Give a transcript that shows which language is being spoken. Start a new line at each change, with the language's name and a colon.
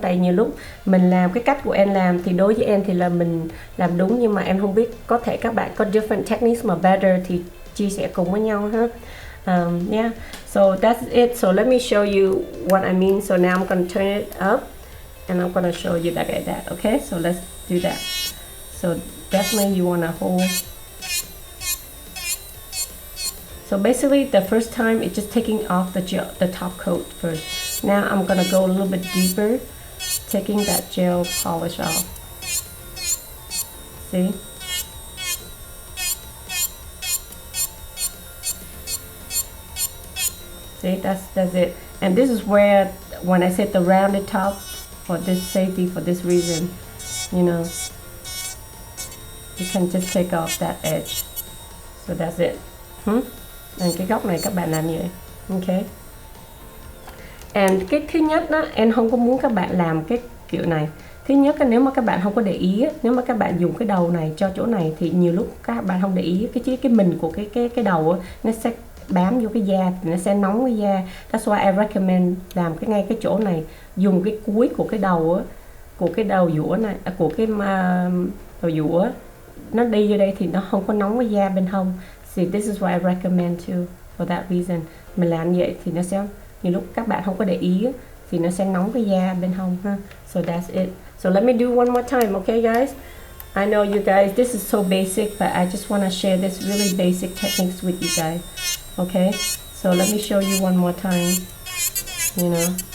Vietnamese: Tại nhiều lúc mình làm cái cách của Ann làm thì đối với Ann thì là mình làm đúng, nhưng mà em không biết, có thể các bạn có
English: different techniques
Vietnamese: mà better thì chia sẻ cùng với nhau ha.
English: Yeah, so that's it. So let me show you what I mean. So now I'm going to turn it up and I'm going to show you like that. Okay, so let's do that. So definitely you want to hold. So basically the first time it's just taking off the top coat first. Now I'm gonna go a little bit deeper, taking that gel polish off. See? See, that's it. And this is where, when I said the rounded top, for this safety, for this reason, you know, you can just take off that edge. So that's it.
Vietnamese: Cái góc này các bạn làm như vậy. Ok. And cái thứ nhất đó, em không có muốn các bạn làm cái kiểu này. Thứ nhất là nếu mà các bạn không có để ý, nếu mà các bạn dùng cái đầu này cho chỗ này thì nhiều lúc các bạn không để ý cái mình của cái đầu nó sẽ bám vô cái da, nó sẽ nóng cái da.
English: That's why I recommend
Vietnamese: làm ngay cái chỗ này, dùng cái cuối của cái đầu của cái đầu dũa này, của cái đầu dũa nó đi vô đây thì nó không có nóng cái da bên hông.
English: See, this is what I recommend too, for that reason.
Vietnamese: Mình làm vậy thì nó sẽ, nhiều lúc các bạn không có để ý thì nó sẽ nóng cái da bên hông ha.
English: So that's it. So let me do one more time, okay guys? I know you guys, this is so basic, but I just want to share this really basic techniques with you guys. Okay? So let me show you one more time. You know.